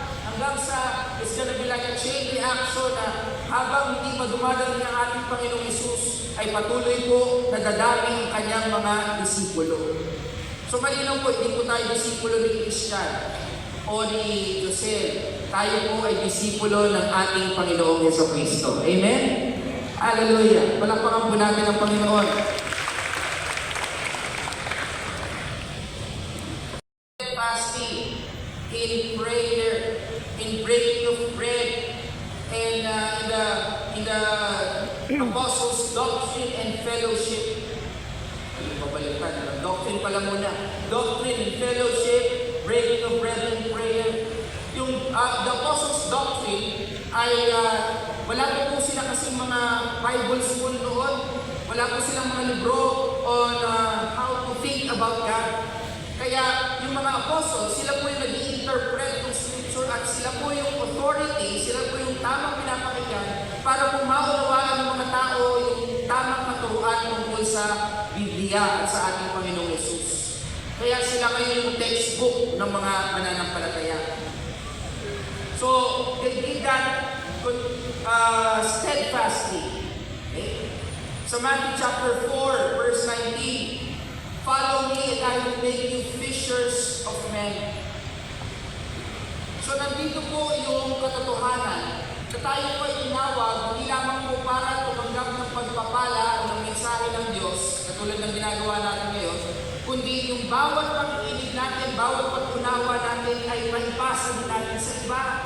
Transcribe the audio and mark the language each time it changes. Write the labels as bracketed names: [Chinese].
[Filipino] Hanggang sa, [English] it's gonna be like a chain reaction [Filipino] na habang hindi madumadali ng ating Panginoong Isus, ay patuloy po nadadami ang kanyang mga disipulo. So malinaw po, hindi po tayo disipulo ni Christian o ni Jose. Tayo po ay disipulo ng ating Panginoong Jesucristo. Amen? Hallelujah! Palakpakan po natin ang Panginoon. [English] Fasting, in prayer, in breaking of bread, and in the apostles' doctrine and fellowship. Pabalikan, doctrine pala muna. Doctrine and fellowship, breaking of bread and prayer. [Filipino] Yung the apostles' doctrine ay wala po sila kasing mga Bible school noon. Wala po silang mga libro on how to think about God. Kaya yung mga apostles, sila po yung nag-i-interpret ng scripture at sila po yung authority, sila po yung tamang pinapakinggan para po maunawaan ng mga tao yung tamang katuruan tungkol sa Biblia at sa ating Panginoong Yesus. Kaya sila ngayon yung textbook ng mga mananampalataya. [English] So, they did that steadfastly. Okay? Sa Matthew chapter 4, verse 19, follow me and I will make you fishers of men. [Filipino] So nandito po yung katotohanan na tayo po ay tinawag hindi lamang po para tumanggap ng pagpapala o ng mensahe ng Diyos, katulad ng ginagawa natin ngayon, kundi yung bawat pakikinig natin, bawat pag-unawa natin ay maipasa din natin sa iba.